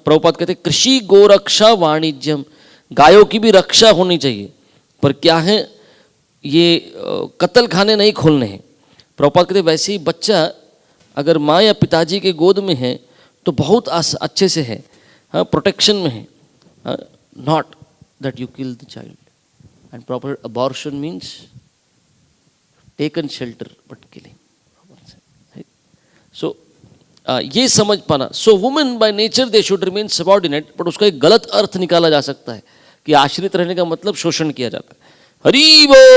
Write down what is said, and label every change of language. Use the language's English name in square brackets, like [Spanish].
[Hindi] प्रभुपाद कहते हैं कृषि गोरक्षा वाणिज्यम, गायों की भी रक्षा होनी चाहिए, पर क्या है ये कत्ल खाने नहीं खोलने हैं। प्रभुपाद कहते वैसे ही बच्चा अगर माँ या पिताजी के गोद में है तो बहुत अच्छे से है, हाँ, प्रोटेक्शन में है, [English] Not that you kill the child. And proper abortion means taken shelter but killing. [Hindi] So ये समझ पाना। [English] So women by nature they should remain subordinate, but [Hindi] उसका एक गलत अर्थ निकाला जा सकता है कि आश्रित रहने का मतलब शोषण किया जाता है। हरि बोल।